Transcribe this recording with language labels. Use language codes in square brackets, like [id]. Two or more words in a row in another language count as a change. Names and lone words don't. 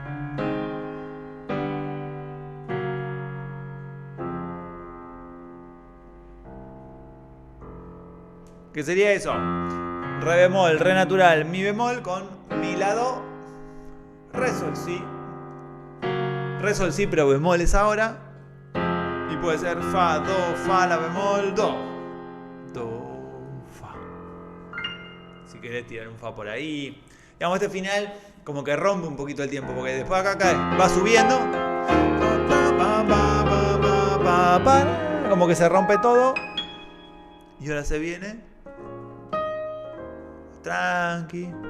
[es] ¿Qué sería eso? Re bemol, re natural, mi bemol con mi lado, re sol si. Re sol si, pero bemoles ahora. Y puede ser fa, do, fa, la bemol, do. Do, fa. Si querés tirar un fa por ahí. Digamos, este final como que rompe un poquito el tiempo, porque después acá cae, va subiendo. Como que se rompe todo. Y ahora se viene. Tranqui.